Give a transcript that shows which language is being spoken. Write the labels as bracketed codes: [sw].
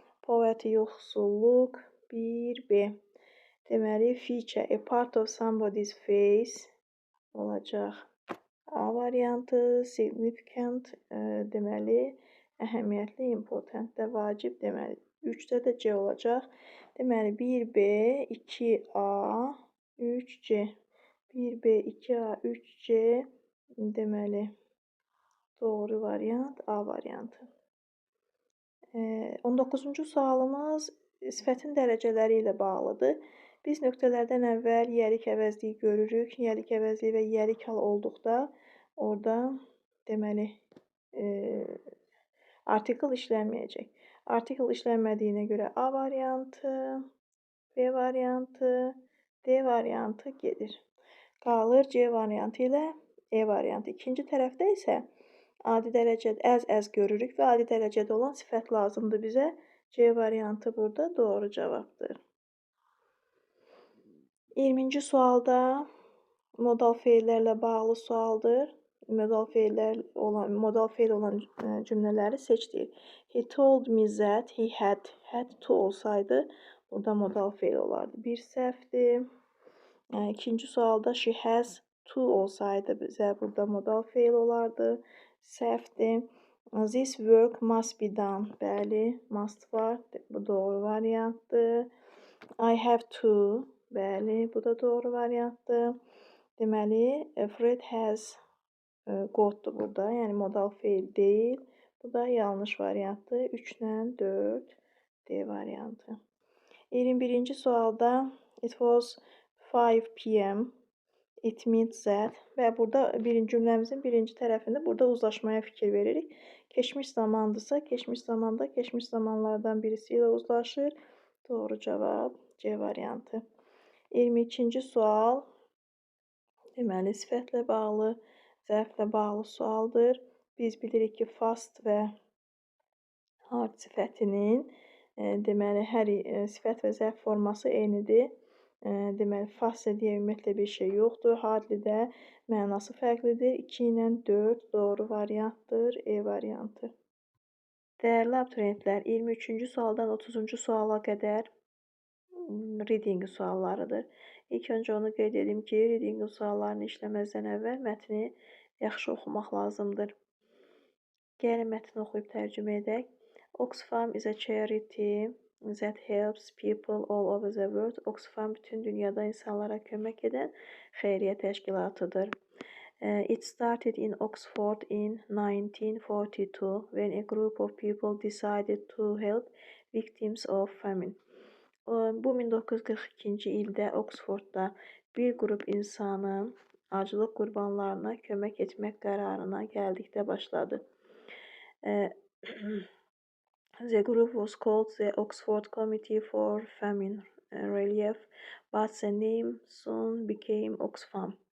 [az] Poverty yoxsulluq 1B. Deməli [en] feature a part of somebody's face [az] olacaq. A variantı significant deməli əhəmiyyətli important də vacib deməli 3-də də C olacaq. Deməli 1B, 2A, 3C. 1B, 2A, 3C deməli doğru variant A variantı. 19-cu sualımız sifətin dərəcələri ilə bağlıdır. Biz nöqtələrdən əvvəl yərik əvəzliyi görürük. Yərik əvəzliyi və yərik hal olduqda orada deməli artikl işlənməyəcək. Artikl işlənmədiyinə görə A variantı, B variantı, D variantı gedir. Qalır C variantı ilə E variantı. İkinci tərəfdə isə adi dərəcədə əz görürük və adi dərəcədə olan sifət lazımdır bizə. C variantı burada doğru cavabdır. 20-ci sualda modal feillərlə bağlı sualdır. Modal feil olan cümlələri seçdik. [en] He told me that he had to [az] olsaydı burada modal feil olardı. Bir səhvdir. İkinci sualda [en] she has to [az] olsaydı bizə burada modal feil olardı. Səhvdir. [en] This work must be done. [az] Bəli, must var. Bu doğru variantdır. [en] I have to. [az] Bəli, bu da doğru variantdır. Deməli, [en] Fred has gotdur [az] burada. Yəni modal feil deyil. Bu da yanlış variantdır. 3 ilə 4 D variantı. 21-ci sualda [en] it was 5 p.m. It means that [az] və burada cümləmizin birinci tərəfində burada uzlaşmaya fikir veririk. Keçmiş zamandırsa, keçmiş zamanda keçmiş zamanlardan birisi ilə uzlaşır. Doğru cavab C variantı. 22-ci sual deməli sifətlə bağlı, zərflə bağlı sualdır. Biz bilirik ki, fast və hard sifətinin deməli hər sifət və zərf forması eynidir. Deməli fast deyə ümumiyyətlə bir şey yoxdur. Hardly də mənası fərqlidir. 2 ilə 4 doğru variantdır. E variantı. Dəyərli abituriyentlər, 23-cü sualdan 30-cu suala qədər reading suallarıdır. İlk öncə onu qeyd edim ki, reading suallarını işləməzdən əvvəl mətni yaxşı oxumaq lazımdır. Gəlin mətni oxuyub tərcümə edək. [en] Oxfam is a charity that helps people all over the world. [az] Oxfam bütün dünyada insanlara kömək edən xeyriyyə təşkilatıdır. [en] It started in Oxford in 1942 when a group of people decided to help victims of famine. [az] Bu 1942-ci ildə Oksfordda bir qrup insanın aclıq qurbanlarına kömək etmək qərarına gəldikdə başladı. [en] The group was called the Oxford Committee for Famine Relief, but the name soon became Oxfam.